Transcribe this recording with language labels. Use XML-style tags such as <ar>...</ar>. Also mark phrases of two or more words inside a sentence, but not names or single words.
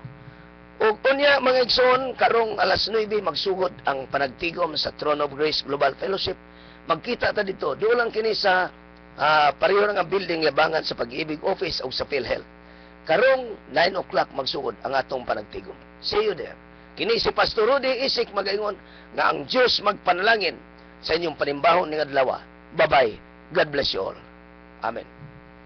<ceb>Ug unya mga igsoon, karong alas 9 magsugod ang panagtigom sa Throne of Grace Global Fellowship. Magkita ta dito, doon lang kini sa pareho nga building labangan sa Pag-ibig Office o sa PhilHealth. Karong 9 o'clock magsugod ang atong panagtigom.</ceb> <en>See you there.</en> <ceb>Kini si Pastor Rudy Isik magaingon nga ang Dios magpanalangin sa inyong panimbahon ning adlaw.</ceb> <en>Bye-bye. God bless you all. Amen.</en>